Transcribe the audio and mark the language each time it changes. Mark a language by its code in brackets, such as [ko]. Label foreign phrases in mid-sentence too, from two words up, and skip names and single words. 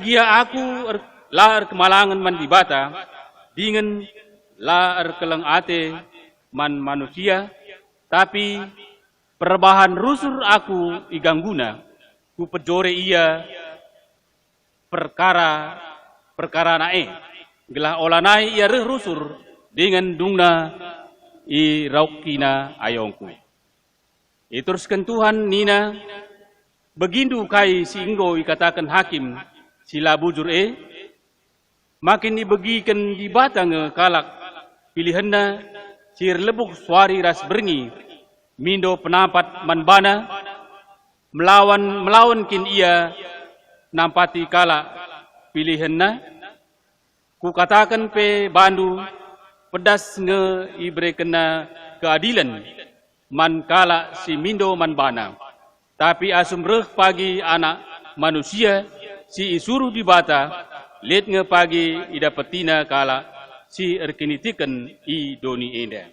[btx] gia aku la kemalangan mandibata dengan la kelang ate man manusia, tapi perbahan rusur aku igangguna, ku pejore ia perkara nae, gelah olanai ia rusur dengan dungna i raukina ayongku. Teruskan Tuhan nina, begindu kai singgo ikatakan hakim sila bujur makin dibagikan di batang kalak pilihanna sir lebuk suari ras berngi mindo penapat manbana melawan kin ia nampati kala pilihanna ku katakan pe bandu pedas nge ibre kena keadilan man kala si mindo manbana tapi asum reh pagi anak manusia si isuruh di bata let nge pagi idapetina kala si erkinitikan i doni enda.